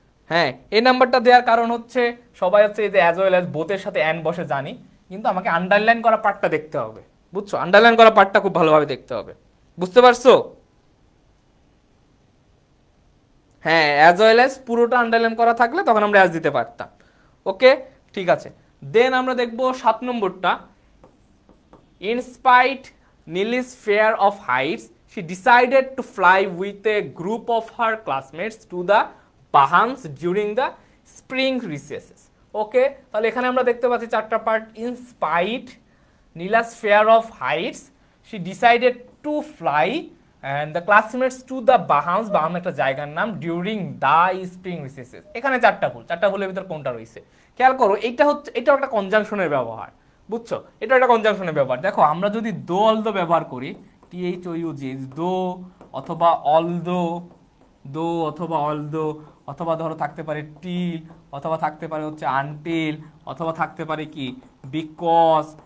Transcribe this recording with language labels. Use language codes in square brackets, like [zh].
[bn] হ্যাঁ, এ নাম্বারটা দেওয়ার কারণ হচ্ছে, সবাই হচ্ছে এই যে অ্যাজ ওয়েল অ্যাজ বোথের সাথে অ্যান্ড বসে জানি, কিন্তু আমাকে আন্ডারলাইন করা পার্টটা দেখতে হবে। বুঝছো? আন্ডারলাইন করা পার্টটা খুব ভালোভাবে দেখতে হবে। বুঝতে পারছো? হ্যাঁ, অ্যাজ ওয়েল অ্যাজ পুরোটা আন্ডারলাইন করা থাকলে তখন আমরা অ্যাজ দিতে পারতাম। ওকে, ঠিক আছে। দেন আমরা দেখব 7 নম্বরটা। [en] In spite Nili's fear of heights, she decided to fly with a group of her classmates to the Bahamas during the spring recesses. [bn] ওকে, তাহলে এখানে আমরা দেখতে পাচ্ছি 4টা part. [en] in spite Nili's fear of heights, she decided to fly and the classmates to the Bahamas, [bn] বাহাম একটা জায়গার নাম, [en] during the spring recesses। [bn] এখানে 4টা ভুল, 4টা ভুলের ভিতর কোনটা রয়েছে? খেয়াল করো, এটাও একটা কনজাংশনের ব্যবহার। বুঝছো? এটা একটা কনজাংশনের ব্যবহার। দেখো, আমরা যদি দো অলদো ব্যবহার করি, THOUG, দো অথবা অলদো, দো অথবা অলদো, অথবা ধরো থাকতে পারে টিল, অথবা থাকতে পারে হচ্ছে আনটিল, অথবা থাকতে পারে কি বিকজ।